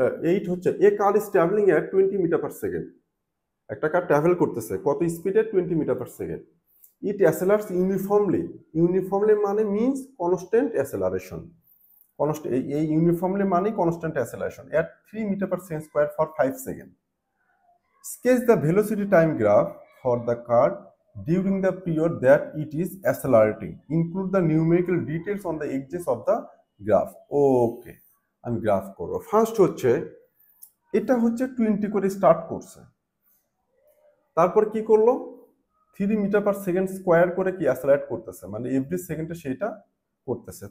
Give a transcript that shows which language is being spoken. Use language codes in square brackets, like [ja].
[en] 8 হচ্ছে, a car is travelling at 20 metre per second. [bn] একটা কার travel করতেছে কত স্পিডে, 20 মিটার পার সেকেন্ড। [en] It accelerates uniformly মানে means constant acceleration. এই uniformly মানে constant acceleration at 3 metre per second square for 5 second. Sketch the velocity time graph for the car during the period that it is accelerating. Include the numerical details on the edges of the graph. [bn] Okay, আমি graph করব। First হচ্ছে, এটা হচ্ছে 20 করে start করছে, তারপর কি করলো, 3 মিটার পার সেকেন্ড স্কোয়ার করে কি অ্যাসেলারেট করতেছে, মানে এভরি সেকেন্ডে সেটা করতেছে।